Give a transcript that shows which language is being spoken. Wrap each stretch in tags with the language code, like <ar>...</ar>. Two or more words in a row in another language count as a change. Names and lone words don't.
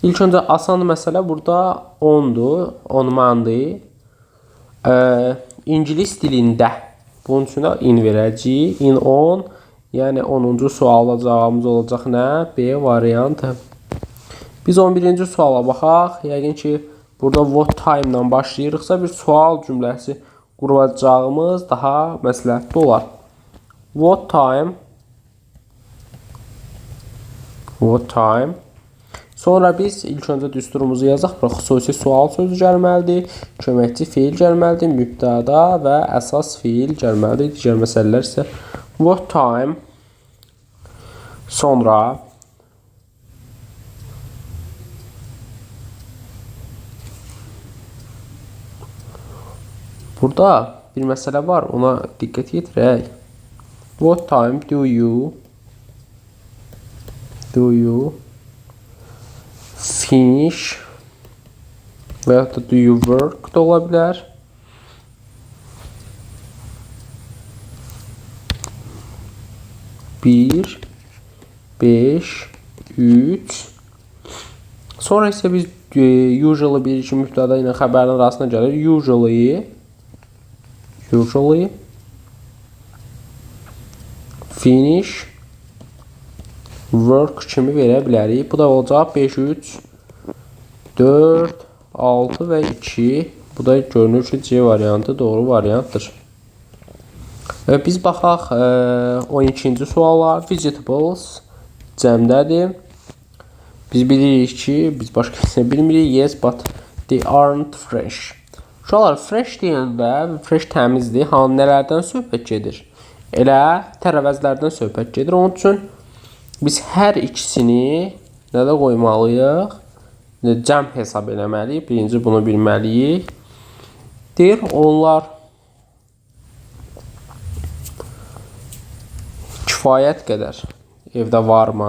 <az>İlk öncə asan məsələ burada ondur, onmandır. İngilis dilində bunun üçün in verəcəyik. In on, yəni 10-cu suala cavabımız olacaq nə? B variantı. Biz 11-ci suala baxaq. Yəqin ki, burada</az> <en>what time</en> <az>ilə başlayırıqsa bir sual cümləsi quracağımız daha məsləhətli olar.</az> <en>What time? What time?</en> <az>Sonra biz ilk öncə düsturumuzu yazaq. Bura xüsusi sual sözü gəlməlidir. Köməkçi feil gəlməlidir. Mübtəda və əsas feil gəlməlidir. Digər məsələlər isə</az> <en>what time?</en> <az>Sonra burada bir məsələ var. Ona diqqət yetirək.</az> <en>What time do you finish</en> <az>və ya da</az> <en>do you work</en> <az>da ola bilər. Bir, 5, 3. Sonra isə biz usually bir iki mübtəda ilə xəbərin arasına gəlir.</az> <en>Usually finish work</en> <az>kimi verə bilərik. Bu da olacaq 5, 3, 4, 6 və 2. Bu da görünür ki, C variantı doğru variantdır. Biz baxaq 12-ci suala. Vegetables cəmdədir. Biz bilirik ki, biz başqa heç nə bilmirik.</az> <en>Yes, but they aren't fresh.</en> <az>Uşaqlar, fresh deyəndə, fresh təmizdir. Nələrdən söhbət gedir? Elə tərəvəzlərdən söhbət gedir. Onun üçün biz hər ikisini nədə qoymalıyıq? Cəm hesab eləməliyik. Birinci bunu bilməliyik. Deyir, onlar kifayət qədər evdə varmı?</az>